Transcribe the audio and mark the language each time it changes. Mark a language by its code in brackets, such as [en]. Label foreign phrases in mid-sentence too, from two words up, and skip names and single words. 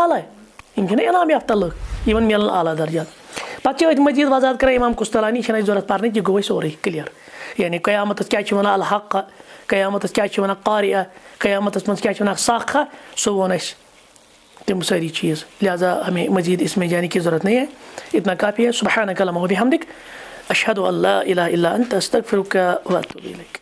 [ks] اعلیٰ یِم چھِنہ انعام یافتہ لُکھ یِمن میلن اعلیٰ درجات پتہٕ چھِ أتھۍ مزیٖد وضاحت کران امام قسطلانی یہِ چھنہٕ اَسہِ ضوٚرتھ پرنٕچ یہِ گوٚو اَسہِ سورُے کٕلیر یعنی قیامتس کیٛاہ چھِ ونان الحق قیامتس کیٛاہ چھِ ونان قارعہ قیامتس منٛز کیٛاہ چھِ ونان ساخہ سُہ ووٚن اَسہِ تِم سٲری چیٖز [ur] لہٰذا ہمیں مزیٖد اسمے جانے کی ضرورت نہیں ہے اتنا کافی ہے [ar] سبحانک اللہم وبحمدک اشہدو ان لا الہ الا انت استغفرک واتوب الیک